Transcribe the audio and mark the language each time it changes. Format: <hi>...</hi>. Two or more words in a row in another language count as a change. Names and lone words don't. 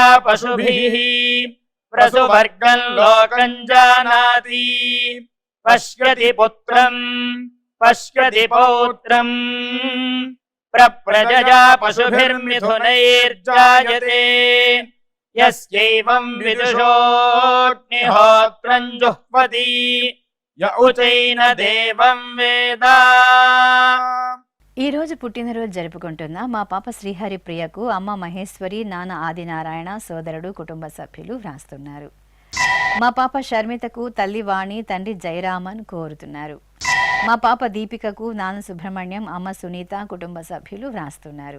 <sa>पशुभिः प्रसुवर्गं लोकं जानाति पश्यति पुत्रं पश्यति पौत्रं प्रप्रजया पशुभिर्मिथुनैर्जायते यस्यैवं विदुषोऽग्निहोत्रं जुह्वति य उचैन देवं वेद।</sa> <te>ఈ రోజు పుట్టినరోజు జరుపుకుంటున్న మా పాప శ్రీహరి ప్రియకు అమ్మ మహేశ్వరి, నాన్న ఆదినారాయణ, సోదరుడు, కుటుంబ సభ్యులు వ్రాస్తున్నారు. మా పాప షర్మితకు తల్లి వాణి, తండ్రి జయరామన్ కోరుతున్నారు. మా పాప దీపికకు నాన్న సుబ్రహ్మణ్యం, అమ్మ సునీత, కుటుంబ సభ్యులు వ్రాస్తున్నారు.</te>